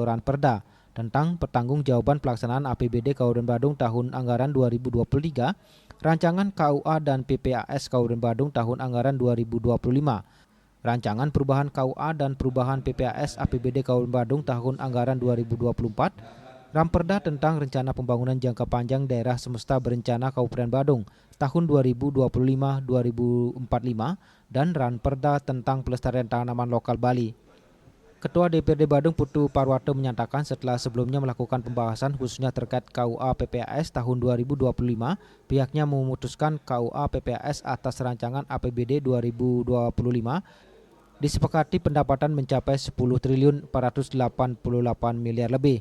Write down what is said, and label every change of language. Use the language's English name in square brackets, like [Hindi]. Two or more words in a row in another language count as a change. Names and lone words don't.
[Indonesian] Ranperda tentang pertanggungjawaban pelaksanaan APBD Kabupaten Badung tahun anggaran 2023, rancangan KUA dan PPAS Kabupaten Badung tahun anggaran 2025, rancangan perubahan KUA dan perubahan PPAS APBD Kabupaten Badung tahun anggaran 2024, Ranperda tentang rencana pembangunan jangka panjang daerah semesta berencana Kabupaten Badung tahun 2025-2045 dan Ranperda tentang pelestarian tanaman lokal Bali. Ketua DPRD Badung Putu Parwate menyatakan setelah sebelumnya melakukan pembahasan khususnya terkait KUA PPAS tahun 2025, pihaknya memutuskan KUA PPAS atas rancangan APBD 2025 disepakati pendapatan mencapai 10 triliun 488 miliar lebih.